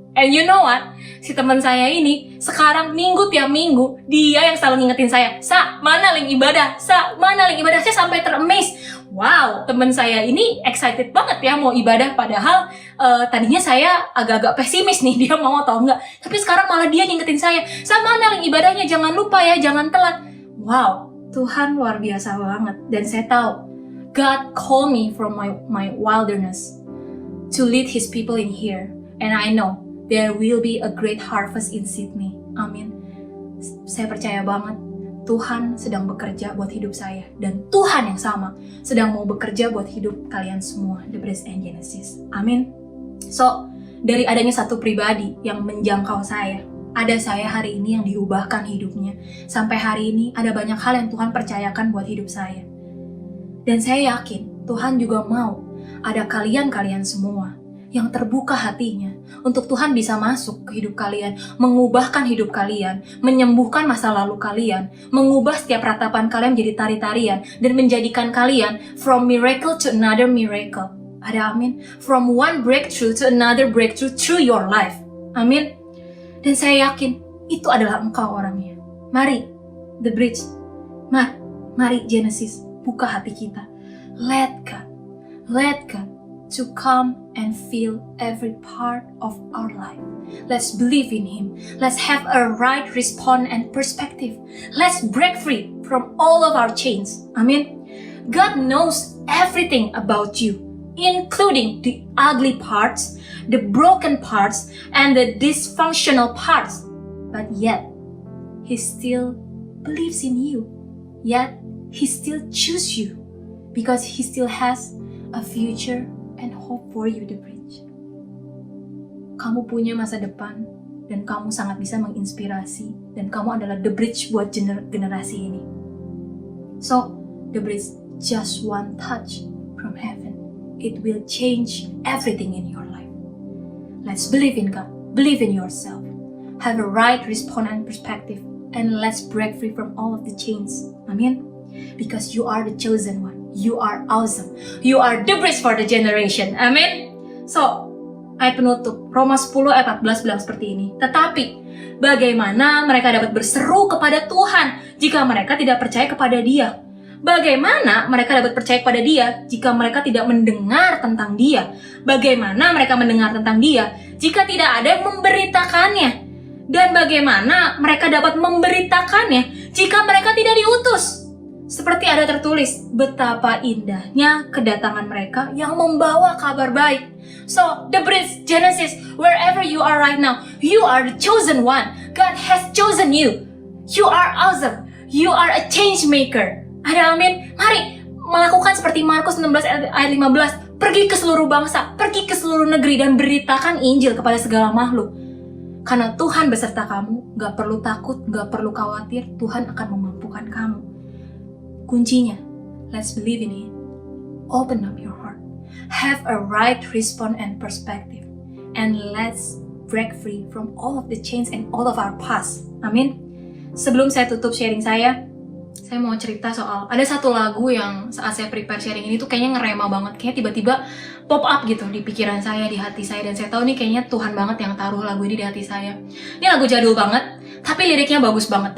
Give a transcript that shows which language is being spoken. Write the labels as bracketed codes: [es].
[id] And you know what? Si teman saya ini sekarang minggu tiap minggu dia yang selalu ngingetin saya, Sa, mana link ibadah? Sa, mana link ibadah? Saya sampai teramaze. Wow, teman saya ini excited banget ya mau ibadah. Padahal tadinya saya agak-agak pesimis nih dia mau atau enggak. Tapi sekarang malah dia ngingetin saya, Sa, mana link ibadahnya? Jangan lupa ya, jangan telat. Wow, Tuhan luar biasa banget. [en] Dan saya tahu God called me from my wilderness to lead His people in here. And I know there will be a great harvest in Sydney. [id] Amin. Saya percaya banget Tuhan sedang bekerja buat hidup saya. Dan Tuhan yang sama sedang mau bekerja buat hidup kalian semua. The Bridge and Genesis. Amin. So, dari adanya satu pribadi yang menjangkau saya, ada saya hari ini yang diubahkan hidupnya. Sampai hari ini ada banyak hal yang Tuhan percayakan buat hidup saya. Dan saya yakin Tuhan juga mau ada kalian-kalian semua yang terbuka hatinya untuk Tuhan bisa masuk ke hidup kalian, mengubahkan hidup kalian, menyembuhkan masa lalu kalian, mengubah setiap ratapan kalian menjadi tari-tarian, dan menjadikan kalian from miracle to another miracle. Ada amin? [en] From one breakthrough to another breakthrough through your life. [id] Amin? Dan saya yakin itu adalah engkau orangnya. Mari, The Bridge. Mari Genesis, buka hati kita. [en] Let God to come and fill every part of our life. Let's believe in Him. Let's have a right response and perspective. Let's break free from all of our chains. Amen. God knows everything about you, including the ugly parts, the broken parts, and the dysfunctional parts. But yet, He still believes in you. Yet, He still chooses you because He still has a future and hope for you, The Bridge. [id] Kamu punya masa depan dan kamu sangat bisa menginspirasi dan kamu adalah The Bridge buat generasi ini. [en] So, The Bridge, just one touch from heaven, it will change everything in your life. Let's believe in God, believe in yourself, have a right response and perspective, and let's break free from all of the chains. Amen. Because you are the chosen one. You are awesome. You are the bridge for the generation. [id] Amin. So, ayat penutup Roma 10 ayat 14 bilang seperti ini. Tetapi bagaimana mereka dapat berseru kepada Tuhan jika mereka tidak percaya kepada Dia? Bagaimana mereka dapat percaya kepada Dia jika mereka tidak mendengar tentang Dia? Bagaimana mereka mendengar tentang Dia jika tidak ada yang memberitakannya? Dan bagaimana mereka dapat memberitakannya jika mereka tidak diutus? Seperti ada tertulis, betapa indahnya kedatangan mereka yang membawa kabar baik. [en] So, the bridge, Genesis, wherever you are right now, you are the chosen one. God has chosen you. You are awesome. You are a change maker. Ada amin? [id] Mari melakukan seperti Markus 16 ayat 15. Pergi ke seluruh bangsa, pergi ke seluruh negeri dan beritakan Injil kepada segala makhluk. Karena Tuhan beserta kamu, gak perlu takut, gak perlu khawatir, Tuhan akan memampukan kamu. [en] Kuncinya, let's believe in it. Open up your heart. Have a right response and perspective. And let's break free from all of the chains and all of our past. [id] Amin. Sebelum saya tutup sharing saya mau cerita soal ada satu lagu yang saat saya prepare sharing ini tuh kayaknya ngerema banget. Kayaknya tiba-tiba pop up gitu di pikiran saya, di hati saya. Dan saya tahu nih kayaknya Tuhan banget yang taruh lagu ini di hati saya. Ini lagu jadul banget, tapi liriknya bagus banget.